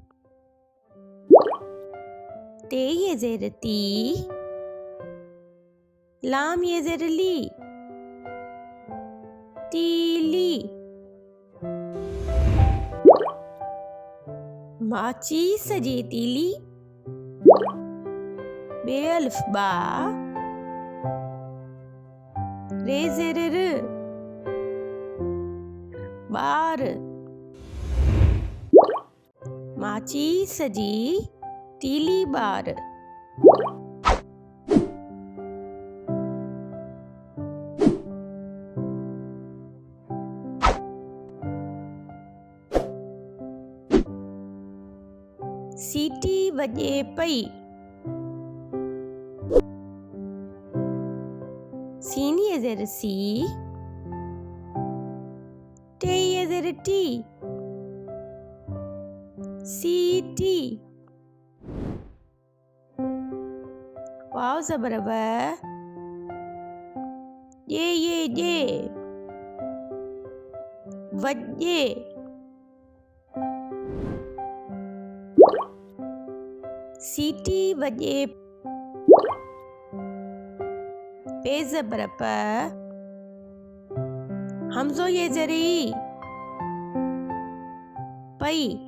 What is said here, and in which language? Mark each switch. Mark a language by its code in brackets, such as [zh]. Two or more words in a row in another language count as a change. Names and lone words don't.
[sd] ते ये ज़ेर ती लाम ये ज़ेर ली तीली। माचीस जी तीली। बे अलिफ बा रे ज़ेर र ॿार। माचीस जी तीली ॿार। सीटी वॼे पई। सीन ये ज़ेर सी टे ये ज़ेर टी सीटी। वाव ज़बर व ये वॼे। सीटी वॼे। पे ज़बर प हमज़ो ये ज़री पई।